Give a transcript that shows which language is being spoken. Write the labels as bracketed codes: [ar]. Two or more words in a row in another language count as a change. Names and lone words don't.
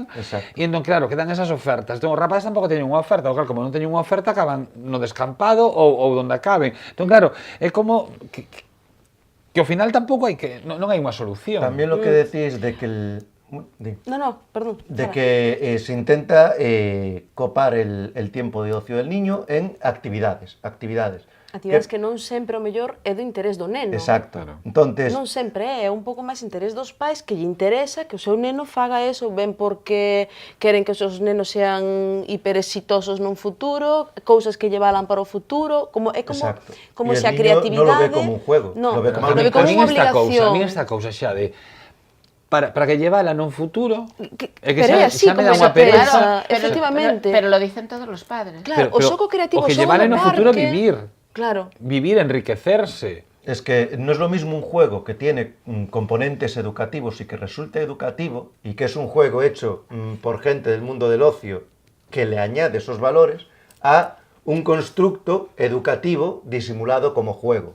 [gl] Exacto. E entón, claro, quedan esas ofertas. Entón, os rapaces tampouco teñen unha oferta, claro, como non teñen unha oferta, acaban no descampado ou donde acaben. Entón, claro, é como que ao final tampouco hai que, non hai unha solución. [es] También lo que decís de que Perdón. De que se intenta copar el tiempo de ocio del niño en actividades. [gl] Actividades que non sempre o mellor é do interés do neno. [es] Exacto. Entonces, [gl] non sempre é un pouco máis interés dos pais que lle interesa que o seu neno faga eso, ben porque queren que os seus nenos sean hiperexitosos nun futuro, cousas que lle valan para o futuro, como é como se a creatividade [es] non lo ve como un juego, lo ve como [gl] unha obligación. A mí esta cousa xa de para que llevala nun futuro pero é así, como se pensa, efectivamente. [es] Pero lo dicen todos los padres. [gl] Claro, o xogo creativo, o que llevala no futuro vivir. Claro. Vivir, enriquecerse. [es] Es que no es lo mismo un juego que tiene componentes educativos y que resulta educativo y que es un juego hecho por gente del mundo del ocio que le añade esos valores a un constructo educativo disimulado como juego.